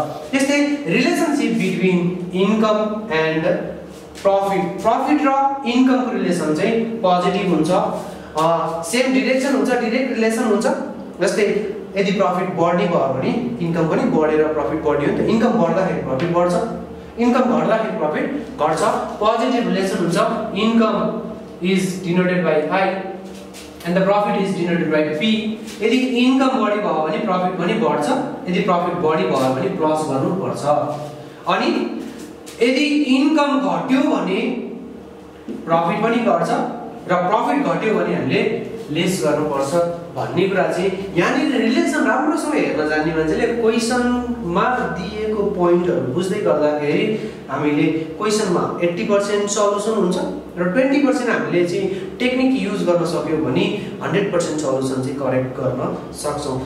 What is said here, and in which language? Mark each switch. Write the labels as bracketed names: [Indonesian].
[Nepali] त्यस्तै [English] relationship between income and profit [Nepali] र इन्कमको relation चाहिँ पोजिटिभ हुन्छ, सेम डिरेक्सन हुन्छ, डाइरेक्ट रिलेसन हुन्छ। जस्तै यदि प्रफिट बढ्ने भयो भने इन्कम पनि बढेर प्रफिट बढ्यो नि त। इन्कम बढ्दाखेरि प्रफिट बढ्छ, इन्कम घट्दाखेरि प्रफिट घट्छ, पोजिटिभ रिलेसन हुन्छ। [English] Income is denoted by I and the profit is denoted by P. [Nepali] यदि इन्कम बढी भयो भने प्रफिट पनि बढ्छ, यदि प्रफिट बढी भयो भने प्लस गर्नु पर्छ। अनि यदि इन्कम घट्यो भने प्रफिट पनि घट्छ र प्रफिट घट्यो भने हामीले लेस गर्नुपर्छ भन्ने कुरा चाहिँ यहाँनिर रिलेसन राम्रोसँग हेर्न जान्ने मान्छेले क्वेसनमा दिएको पोइन्टहरू बुझ्दै गर्दाखेरि हामीले क्वेसनमा 80% सल्युसन हुन्छ र 20% हामीले चाहिँ टेक्निक युज गर्न सक्यौँ भने 100% सल्युसन चाहिँ करेक्ट गर्न सक्छौँ।